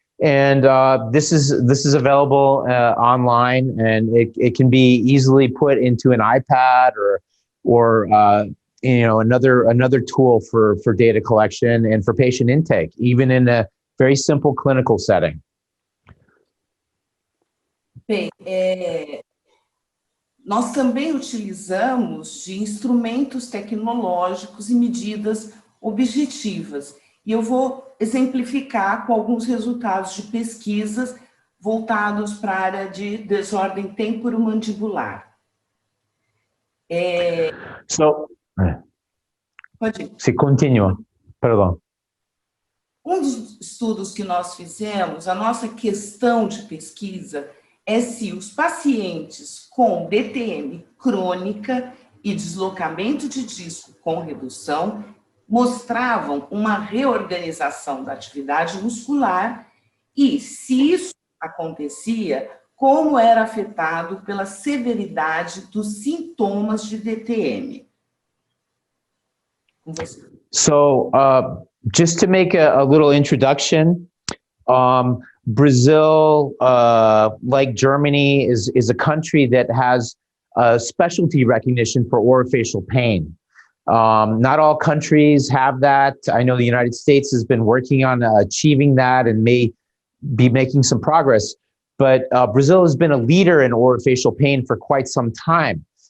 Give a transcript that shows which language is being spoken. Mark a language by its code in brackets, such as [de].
[en] And this is available online, and it can be easily put into an iPad or another tool for data collection and for patient intake, even in a very simple clinical setting. [pt] Bem, nós também utilizamos de instrumentos tecnológicos e medidas objetivas. E eu vou exemplificar com alguns resultados de pesquisas voltados para a área de desordem temporomandibular. Pode ir. Se continua, perdão. Um dos estudos que nós fizemos, a nossa questão de pesquisa é se os pacientes com DTM crônica e deslocamento de disco com redução mostravam uma reorganização da atividade muscular e, se isso acontecia, como era afetado pela severidade dos sintomas de DTM. Com você. [en] So, just to make a little introduction, Brazil, like Germany, is a country that has specialty recognition for orofacial pain. Not all countries have that. I know the United States has been working on achieving that and may be making some progress, but Brazil has been a leader in orofacial pain for quite some time.